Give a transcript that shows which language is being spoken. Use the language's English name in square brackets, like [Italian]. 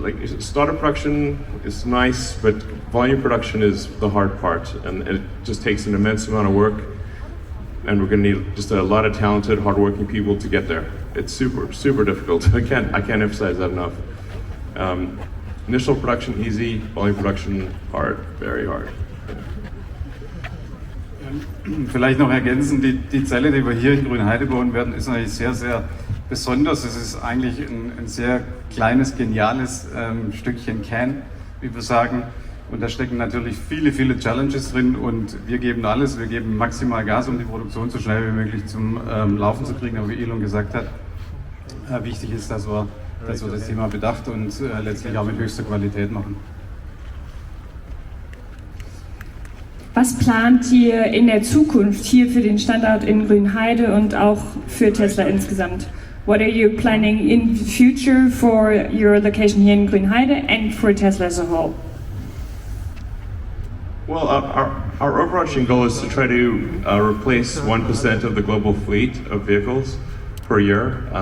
[English] Like startup production is nice, but volume production is the hard part, and it just takes an immense amount of work. And we're going to need just a lot of talented, hardworking people to get there. It's super difficult. I can't emphasize that enough. Initial production easy, volume production hard, very hard. [German] Vielleicht noch ergänzen, die Zelle, die wir hier in Grünheide bauen werden, ist natürlich sehr besonders. Es ist eigentlich ein sehr kleines, geniales Stückchen Can, wie wir sagen. Und da stecken natürlich viele Challenges drin und wir geben alles, wir geben maximal Gas, um die Produktion so schnell wie möglich zum Laufen zu kriegen. Aber wie Elon gesagt hat, wichtig ist, dass wir das Thema bedacht und letztlich auch mit höchster Qualität machen. Was plant ihr in der Zukunft hier für den Standort in Grünheide und auch für Tesla insgesamt? [English] What are you planning in the future for your location here in Grünheide and for Tesla as a whole? Well, our overarching goal is to try to replace 1% of the global fleet of vehicles per year.